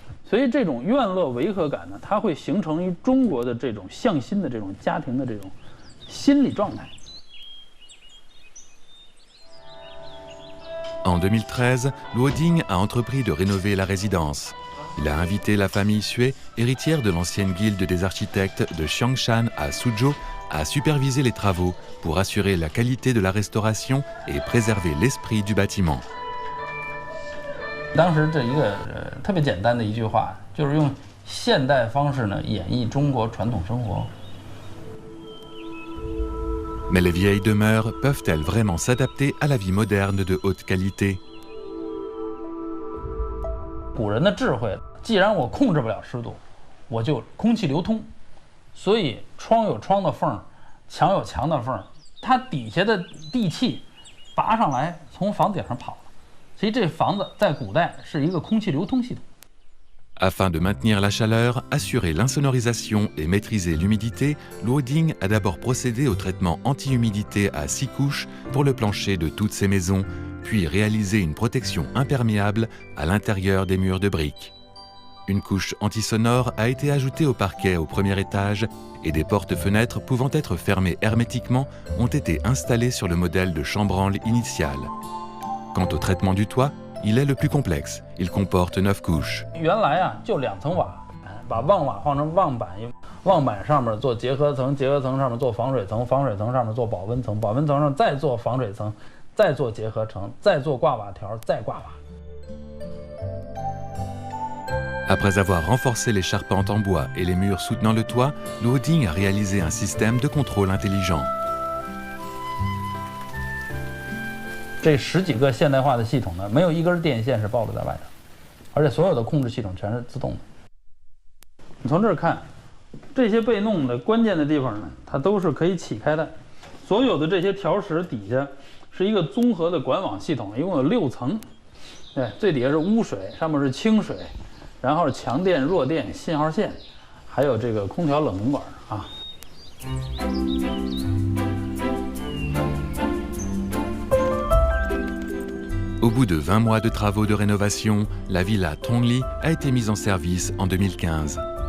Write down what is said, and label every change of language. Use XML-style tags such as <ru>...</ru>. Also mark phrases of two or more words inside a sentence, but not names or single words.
<zh>所以这种院落违和感呢，它会形成于中国的这种向心的这种家庭的这种心理状态。</zh> <fr>En 2013, Luo Ding a entrepris de rénover la résidence. Il a invité la famille Xue, héritière de l'ancienne guilde des architectes de Xiangshan à Suzhou, à superviser les travaux pour assurer la qualité de la restauration et préserver l'esprit du bâtiment.</fr> <zh>当时这一个特别简单的一句话，就是用现代方式呢演绎中国传统生活。</zh> <fr>Mais les vieilles demeures peuvent-elles vraiment s'adapter à la vie moderne de haute qualité?</fr> <zh>古人的智慧，既然我控制不了湿度，我就空气流通，所以窗有窗的缝，墙有墙的缝，它底下的地气拔上来，从房顶上跑了。所以这房子在古代是一个空气流通系统。</zh> <fr>Afin de maintenir la chaleur, assurer l'insonorisation et maîtriser l'humidité, Luo Ding a d'abord procédé au traitement anti-humidité à 6 couches pour le plancher de toutes ces maisons, puis réalisé une protection imperméable à l'intérieur des murs de briques. Une couche antisonore a été ajoutée au parquet au premier étage et des portes-fenêtres pouvant être fermées hermétiquement ont été installées sur le modèle de chambranle initial. Quant au traitement du toit, il est le plus complexe. Il comporte 9 couches.</fr> <zh>原来啊，就2层瓦，把望瓦换成望板，望板上面做结合层，结合层上面做防水层，防水层上面做保温层，保温层上再做防水层，再做结合层，再做挂瓦条，再挂瓦。</zh> <fr>Après avoir renforcé les charpentes en bois et les murs soutenant le toit, Luo Ding a réalisé un système de contrôle intelligent.</fr> <zh>这10几个现代化的系统呢，没有一根电线是暴露在外的，而且所有的控制系统全是自动的。你从这儿看，这些被弄的关键的地方呢，它都是可以起开的。所有的这些条石底下是一个综合的管网系统，一共有6层。对，最底下是污水，上面是清水，然后是强电、弱电、信号线，还有这个空调冷凝管啊。</zh> <fr>Au bout de 20 mois de travaux de rénovation, la villa Tongli a été mise en service en 2015.</fr>